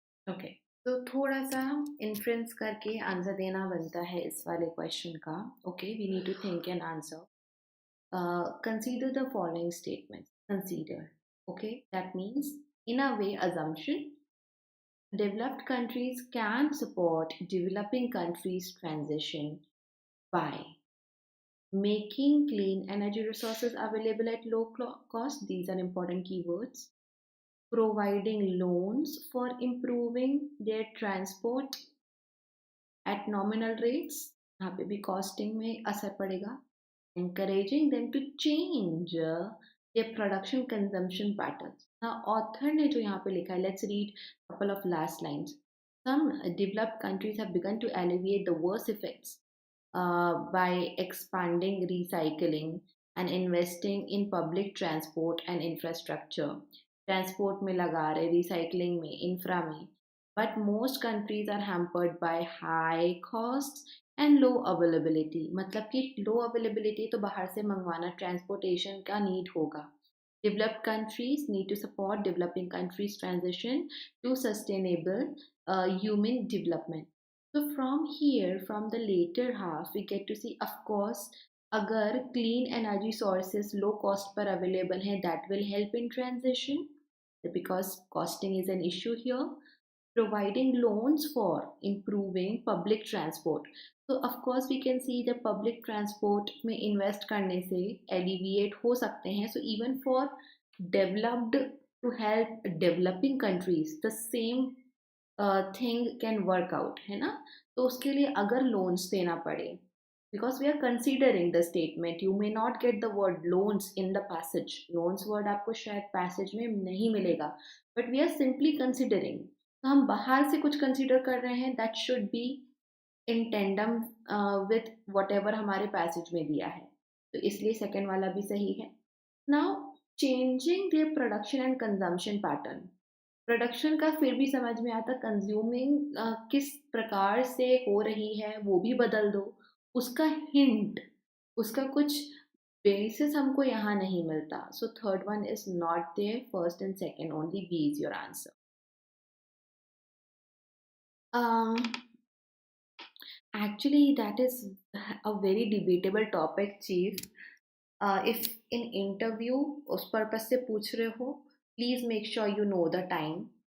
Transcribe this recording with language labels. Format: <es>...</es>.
<hi>Okay, तो थोड़ा सा इन्फ्रेंस करके आंसर देना बनता है इस वाले क्वेश्चन का.</hi> <en>Okay, we need to think an answer. Consider the following statements. Consider. Okay, that means in a way assumption. Developed countries can support developing countries' transition by making clean energy resources available at low cost. These are important keywords. Providing loans for improving their transport at nominal rates.</en> <hi>यहाँ पे भी costing में असर पड़ेगा.</hi> <en>Encouraging them to change their production consumption patterns. Now author</en> <hi>ने जो यहाँ पे लिखा है,</hi> <en>let's read couple of last lines. Some developed countries have begun to alleviate the worst effects by expanding recycling and investing in public transport and infrastructure.</en> <hi>Transport में लगा रहे, recycling में, infra में.</hi> <en>But most countries are hampered by high costs and low availability.</en> <hi>मतलब कि low availability तो बाहर से मंगवाना, transportation का need होगा.</hi> <en>Developed countries need to support developing countries' transition to sustainable human development. So from here, from the later half, we get to see, of course,</en> <hi>अगर clean energy sources low cost पर available हैं,</hi> <en>that will help in transition because costing is an issue here. Providing loans for improving public transport. So of course we can see the public transport में invest</en> <hi>करने से</hi> <en>alleviate</en> <hi>हो सकते हैं.</hi> <en>So even for developed to help developing countries, the same thing can work out,</en> <hi>है ना. तो उसके लिए अगर loans देना पड़े,</hi> <en>because we are considering the statement, you may not get the word loans in the passage. Loans word</en> <hi>आपको शायद passage में नहीं मिलेगा,</hi> <en>but we are simply considering.</en> <hi>तो हम बाहर से कुछ कंसीडर कर रहे हैं,</hi> <en>that should be in tandem with whatever</en> <hi>हमारे पैसेज में दिया है. तो इसलिए सेकेंड वाला भी सही है.</hi> <en>Now changing their production and consumption pattern.</en> <hi>Production का फिर भी समझ में आता, कंज्यूमिंग किस प्रकार से हो रही है वो भी बदल दो. उसका हिंट, उसका कुछ बेसिस हमको यहाँ नहीं मिलता.</hi> <en>So third one is not there. First and second only. B is your answer. Um, Actually, that is a very debatable topic, Chief. If in interview</en> <hi>उस purpose से पूछ रहे हो,</hi> <en>please make sure you know the time.</en>